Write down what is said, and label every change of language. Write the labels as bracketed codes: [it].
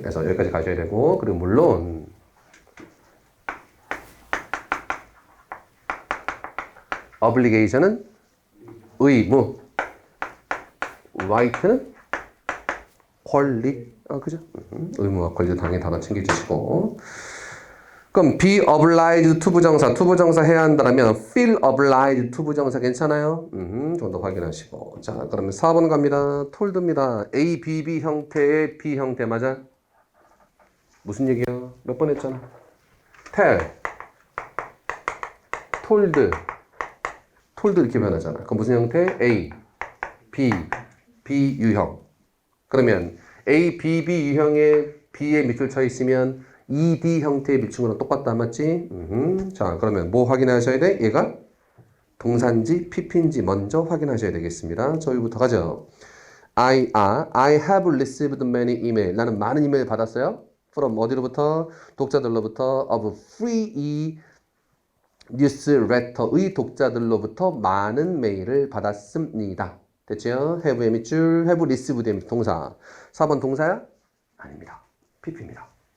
[ko] 그래서 여기까지 가셔야 되고 그리고 물론 obligation은 의무, right는 권리. 그죠? 의무와 권리 당연히 단어 챙겨주시고. 그럼 [en] be obliged to [ko] 부정사 해야 한다면 [en] feel obliged to [ko] 부정사 괜찮아요? 좀 더 확인하시고. 자, 그러면 4번 갑니다. told입니다. A, B, B 형태의 B 형태 맞아? 무슨 얘기야? 몇 번 했잖아. tell, told 이렇게 변하잖아. 그럼 무슨 형태? A, B, B 유형. 그러면 A, B, B 유형에 B에 밑줄 쳐 있으면 ED 형태의 밀칭으로 똑같다 맞지? 자, 그러면 뭐 확인하셔야 돼? 얘가 동사인지 PP인지 먼저 확인하셔야 되겠습니다. 저희부터 가죠. [en] I have received many email. [ko] 나는 많은 이메일 받았어요. from 어디로부터? 독자들로부터 [en] of free newsletter [ko] 의 독자들로부터 많은 메일을 받았습니다. 됐죠? have의 밑줄, [en] have received [ko] 의 동사. 4번 동사야? 아닙니다. PP입니다.